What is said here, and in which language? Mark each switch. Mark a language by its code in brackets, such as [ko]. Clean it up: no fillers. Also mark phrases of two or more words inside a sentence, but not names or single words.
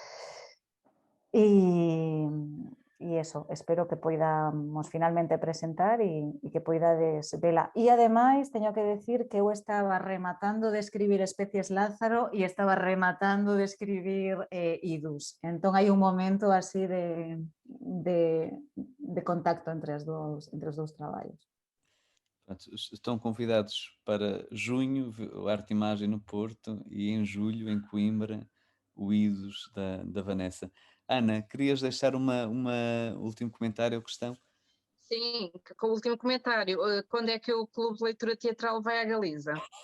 [gl] E eso, espero que poidamos finalmente presentar e que poidades vela. E ademais, teño que decir que eu estaba rematando de escribir Especies Lázaro e estaba rematando de escribir Idus. Entón hai un momento así de contacto entre os dous traballos. [pt] Estão convidados para junho, o Arte Imagem no Porto, e em julho, em Coimbra, o Idus da Vanessa. Ana, querias deixar um último comentário ou questão? Sim, com o último comentário. Quando é que o Clube de Leitura Teatral vai à Galiza?